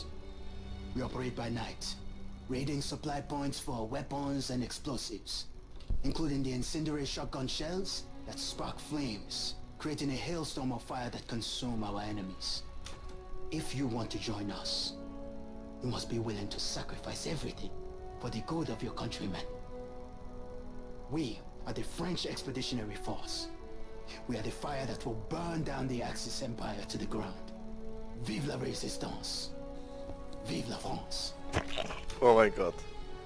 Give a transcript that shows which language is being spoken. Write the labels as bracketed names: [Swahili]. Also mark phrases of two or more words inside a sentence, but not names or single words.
[English] We operate by night, raiding supply points for weapons and explosives, including the incendiary shotgun shells that spark flames, creating a hailstorm of fire that consume our enemies. If you want to join us, you must be willing to sacrifice everything for the good of your countrymen. We are the French Expeditionary Force. We are the fire that will burn down the Axis Empire to the ground. [French] Vive la Résistance! Vive la France! [German] Oh mein Gott.